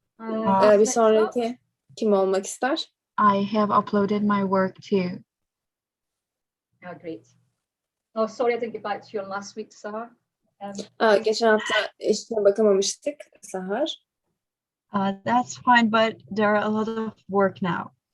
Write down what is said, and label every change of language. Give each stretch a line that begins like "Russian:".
Turkish: Bir sonraki kim olmak ister?
English: I have uploaded my work too. Oh, great. Oh, sorry, I didn't get back to you on last week, Sahar.
Turkish: Geçen hafta işine bakamamıştık Sahar.
English: That's fine, but there are a lot of work now.